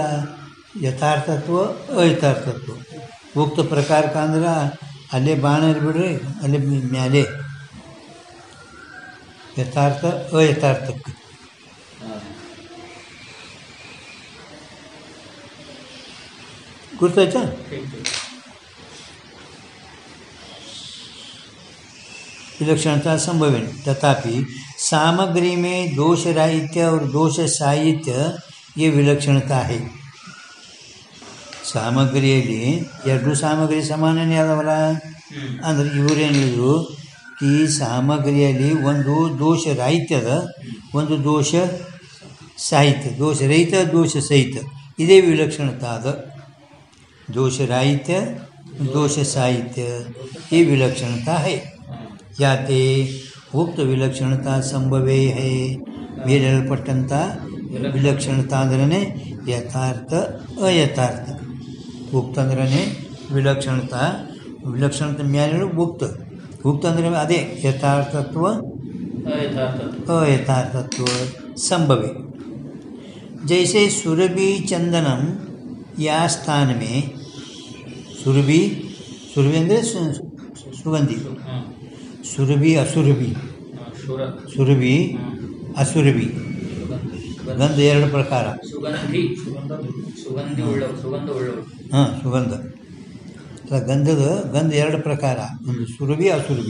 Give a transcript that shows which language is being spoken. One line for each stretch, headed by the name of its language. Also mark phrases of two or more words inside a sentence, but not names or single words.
Kannada: ಯಥಾರ್ಥತ್ವ ಅಯಥಾರ್ಥತ್ವ ಉಕ್ತ ಪ್ರಕಾರಕ ಅಂದ್ರೆ ಅಲ್ಲೇ ಬಾಣ ಇರ್ಬಿಡ್ರಿ, ಅಲ್ಲೇ ಮ್ಯಾಲೆ ಯಥಾರ್ಥ ಅಯಥಾರ್ಥಕ್ಕೆ. ಗುರ್ತಾಯ್ತಾ?
Hindi: विलक्षणता संभव है. तथापि सामग्री में दोष राहित्य और दोष साहित्य ये विलक्षणता है.
Kannada: ಸಾಮಗ್ರಿಯಲ್ಲಿ ಎರಡು ಸಾಮಗ್ರಿ ಸಮಾನನೇ ಅದವಲ್ಲ ಅಂದರೆ ಇವರೇನು ಹೇಳಿದ್ರು, ಈ ಸಾಮಗ್ರಿಯಲ್ಲಿ ಒಂದು ದೋಷ ರಾಹಿತ್ಯದ, ಒಂದು ದೋಷ ಸಾಹಿತ್ಯ. ದೋಷ ರಹಿತ, ದೋಷ ಸಹಿತ, ಇದೇ ವಿಲಕ್ಷಣತಾ ಅದ. ದೋಷ ರಾಹಿತ್ಯ, ದೋಷ ಸಾಹಿತ್ಯ,
Hindi: ये विलक्षणता है. याते उक्त विलक्षणता संभवे है.
Kannada: ಮೇಲೆಳಪಟ್ಟಂಥ ವಿಲಕ್ಷಣತಾ ಅಂದ್ರೆ ಯಥಾರ್ಥ ಅಯಥಾರ್ಥ. ಉಕ್ತ ಅಂದ್ರೆ ವಿಲಕ್ಷಣತಾ, ವಿಲಕ್ಷಣತೆ ಮ್ಯಾಲೆ ಉಕ್ತ. ಉಕ್ತ ಅಂದ್ರೆ ಅದೇ ಯಥಾರ್ಥತ್ವ
Hindi: अयथार्थत्व संभवे. जैसे सुरभि चंदनम या स्थान में सुरभि
Kannada: ಅಂದರೆ ಸುಗಂಧಿ, ಸುರಭಿ ಅಸುರಭಿ, ಸುರಭಿ ಅಸುರಭಿ ಗಂಧ ಎರಡು ಪ್ರಕಾರ. ಹಾಂ, ಸುಗಂಧ ಗಂಧ ಎರಡು ಪ್ರಕಾರ, ಒಂದು ಸುರಭಿ ಅಸುರಭಿ.